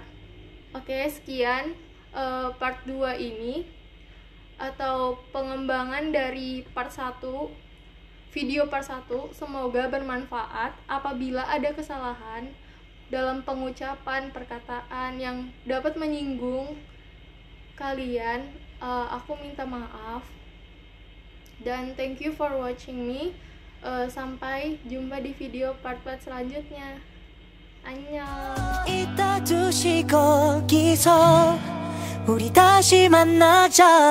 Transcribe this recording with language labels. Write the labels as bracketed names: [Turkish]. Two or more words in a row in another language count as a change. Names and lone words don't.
[Indonesian] Oke, sekian part 2 ini atau pengembangan dari part 1, video part 1. Semoga bermanfaat. Apabila ada kesalahan dalam pengucapan perkataan yang dapat menyinggung kalian, aku minta maaf. [English] Dan thank you for watching me. [Indonesian] Sampai jumpa di video part-part selanjutnya. [Korean] 안녕. 이따 2시 거기서 우리 다시 만나자.